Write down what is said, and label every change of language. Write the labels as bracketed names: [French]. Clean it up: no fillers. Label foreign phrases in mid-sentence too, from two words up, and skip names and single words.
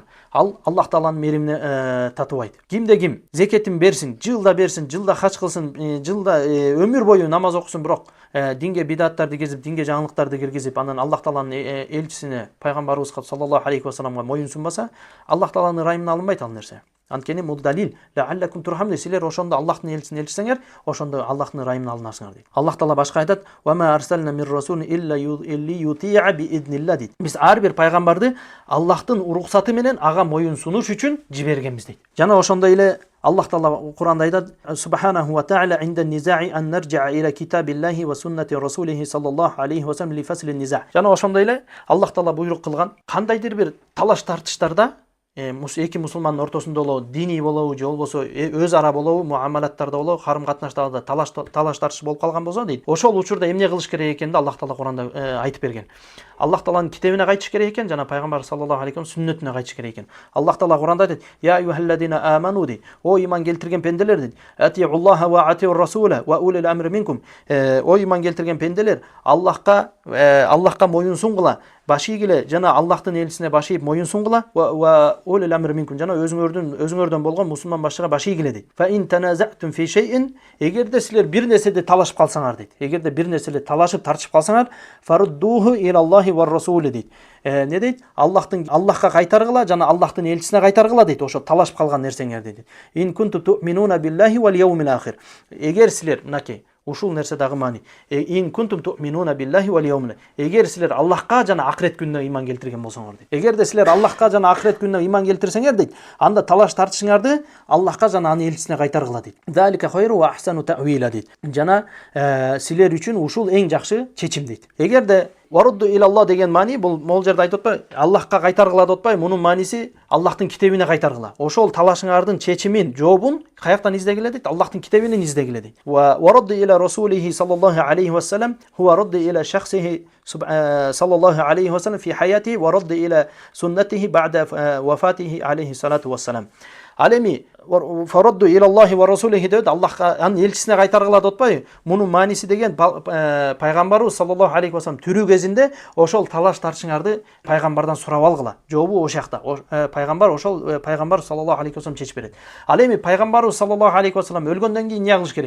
[Kyrgyz] Ал Аллах Тааланын меримине татыбайт. Кимде ким закетин берсин, жылда хач кылсын, жылда өмүр бою намаз окусун, бирок динге бидаттарды кезип, динге жаңылыктарды киргизип, анан Аллах Тааланын элчисине пайгамбарыбызга [Arabic] صلى الله عليه [Kyrgyz] ва салламга моюн сунбаса, Аллах Тааланын ырайымына алынбайт ал нерсе. Анткени бул далил: [Arabic] لعلكم ترحمون. [Kyrgyz] Силер ошондо Аллахтын элчисин элчисеңер, ошондо Аллахтын ырайымына алынарсыңар дейт. Аллах Таала башка айтат: [Arabic] "وما أرسلنا من رسول إلا ليطاع بإذن الله" дейт. [Kyrgyz] Биз ар бир пайгамбарды Аллахтын уруксаты менен ага моюн сунуш үчүн жибергенбиз дейт. Жана ошондой эле Аллах Таала Куранда айтат: [Arabic] "سبحانه وتعالى عند النزاع أن نرجع إلى كتاب الله وسنة رسوله صلى الله عليه وسلم لفصل النزاع". [Kyrgyz] Жана ошондой эле Аллах Таала буйрук кылган кандайдыр бир талаш тартыштарда эки мусулмандын ортосунда болобу, диний болобу, же болбосо өз ара болобу, муамалаттарда болобу, карым катнаштарда талаш тартыш болуп калган болсо дейт, ошол учурда эмне кылыш керек экенин Аллах Таала Куранда айтып берген. Аллах Тааланын китебине кайтыш керек экен, жана пайгамбар [Arabic] صلى الله عليه وسلم [Kyrgyz] сүннөтүнө кайтыш керек экен. Аллах Таала Куранда айтат: [Arabic] "يا أيها الذين آمنوا" дейт. [Kyrgyz] О иман келтирген пенделер дейт. [Arabic] "أطيعوا الله وأطيعوا الرسول وأولي الأمر منكم." [Kyrgyz] О иман келтирген пенделер, Аллахка моюн сунгула, баш ийгиле, жана Аллахтын элчисине баш ийип моюн сунгула, [Arabic] وأولي الأمر منكم, [Kyrgyz] жана өзүңөрдөн болгон мусулман башчыга баш ийгиле дейт. [Arabic] فإن تنازعتم في شيء, [Kyrgyz] эгерде силер бир нерседе талашып калсаңар дейт. Эгерде бир нерседе талашып тартышып калсаңар, [Arabic] فردوه إلى الله والرسول [Kyrgyz] дейт. Не дейт? Аллахка кайтаргыла, жана Аллахтын элчисине кайтаргыла дейт. Ошо талашып калган нерсеңер дейт. [Arabic] إن كنتم تؤمنون بالله واليوم الآخر. [Kyrgyz] Эгер силер, мынакей ушул нерсе дагы маани. [Arabic] إن كنتم تؤمنون بالله واليوم. [Kyrgyz] Эгер силер Аллахка жана акырет күнүнө иман келтирген болсоңор дейт. Эгерде силер Аллахка жана акырет күнүнө иман келтирсеңер дейт, анда талаш тартышыңарды Аллахка жана анын элчисине кайтаргыла дейт. [Arabic] ذلك خير وأحسن تأويلا дейт. [Kyrgyz] Жана силер үчүн ушул эң жакшы чечим дейт. Эгерде [Arabic] وردوا إلى الله [Kyrgyz] деген маани, бул могул жерде айтып атпайбы? Аллахка кайтаргыла деп атпайбы? Мунун мааниси Аллахтын китебине кайтаргыла. Ошол талашыңардын чечимин, жообун каяктан издегиле дейт? Аллахтын китебинен издегиле дейт. [Arabic] وردوا إلى رسوله صلى الله عليه وسلم هو الرد إلى شخصه صلى الله عليه وسلم في حياته والرد إلى سنته بعد وفاته عليه الصلاة والسلام. [Kyrgyz] Ал эми [Arabic] فردوا إلى الله ورسوله [Kyrgyz] деп Аллахка, анын элчисине кайтаргыла деп атпайбы? Мунун мааниси деген пайгамбарыбыз [Arabic] صلى الله عليه وسلم [Kyrgyz] тирүү кезинде ошол талаш тартышыңарды пайгамбардан сурап алгыла. Жообу ошол жакта. Пайгамбар [Arabic] صلى الله عليه وسلم [Kyrgyz] чечип берет. Ал эми пайгамбарыбыз [Arabic] صلى الله عليه وسلم [Kyrgyz] өлгөндөн кийин эмне кылыш керек?